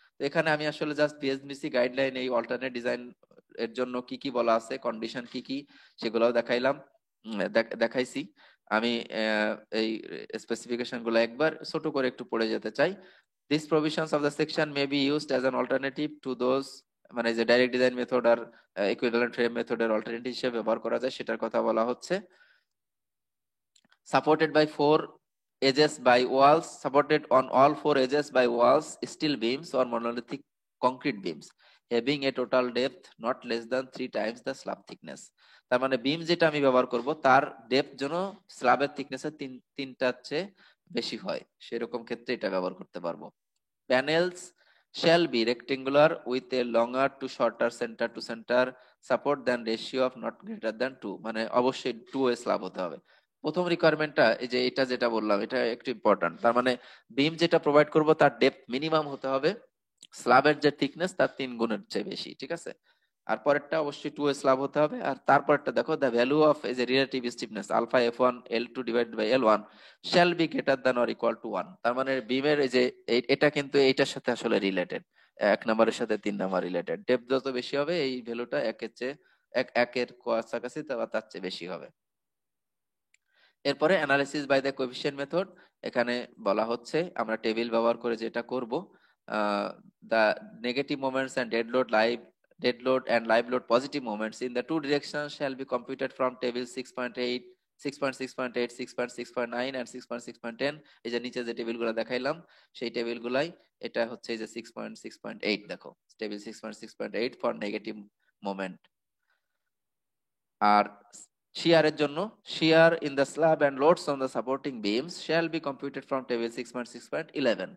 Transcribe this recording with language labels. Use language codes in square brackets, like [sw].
[bn] তো এখানে আমি আসলে জাস্ট বিএসডিসি গাইডলাইন এই অল্টারনেট ডিজাইন এর জন্য কি কি বলা আছে, কন্ডিশন কি কি, সেগুলোও দেখাইলাম, দেখাইছি আমি। এই স্পেসিফিকেশন গুলো একবার ছোট করে একটু পড়ে যেতে চাই। [en] this provisions of the section may be used as an alternative to those, [bn] মানে যে ডাইরেক্ট ডিজাইন মেথড আর ইকুইভ্যালেন্ট ফ্রেম মেথডের অল্টারনেটিভ হিসেবে ব্যবহার করা যায় সেটার কথা বলা হচ্ছে। [en] Supported by 4 edges by walls, supported on all 4 edges by walls, steel beams or monolithic concrete beams, having a total depth not less than 3 times the slab thickness. [bn] তার মানে বিম যেটা আমি ব্যবহার করব তার ডেপথ যেন স্ল্যাবের থিকনেসের তিনটার চেয়ে বেশি হয়, সেরকম ক্ষেত্রে এটা ব্যবহার করতে পারবো। [en] Panels shall be rectangular with a longer to shorter center to center support than ratio of not greater than 2, [bn] মানে অবশ্যই 2-ওয়ে স্ল্যাব হতে হবে। প্রথম রিকোয়ারমেন্টটা এই যে এটা যেটা বললাম এটা একটু ইম্পর্টেন্ট, তার মানে বিম যেটা প্রোভাইড করব তার ডেপথ মিনিমাম হতে হবে স্ল্যাবের যে থিকনেস তার 3 গুণের চেয়ে বেশি, ঠিক আছে? আর পরেরটা অবশ্যই 2 স্ল্যাব হতে হবে। আর তারপরটা দেখো, [en] The value of as a relative stiffness alpha F1 L2 divided by L1 shall be greater than or equal to 1। [bn] তার মানে বিমের এই যে এটা কিন্তু এইটার সাথে আসলে রিলেটেড, 1 নম্বরের সাথে 3 নম্বর রিলেটেড। ডেপথ যত বেশি হবে এই ভ্যালুটা একের চেয়ে একের কাছাকাছি তার চেয়ে বেশি হবে। এরপরে [en] Analysis by the coefficient method. [bn] এখানে বলা হচ্ছে আমরা টেবিল ব্যবহার করে যেটা করব, [en] The negative moments and dead load and live load positive moments in the two directions shall be computed from table 6.8, 6.6.8, 6.6.9 and 6.6.10। [bn] এই যে নিচে যে টেবিলগুলো দেখাইলাম সেই টেবিলগুলাই এটা হচ্ছে এই যে 6.6.8, দেখো টেবিল 6.6.8 [en] For negative moment. [bn] আর শিয়ারের জন্য [en] Shear in the slab and loads on the supporting beams shall be computed from table 6.6.11।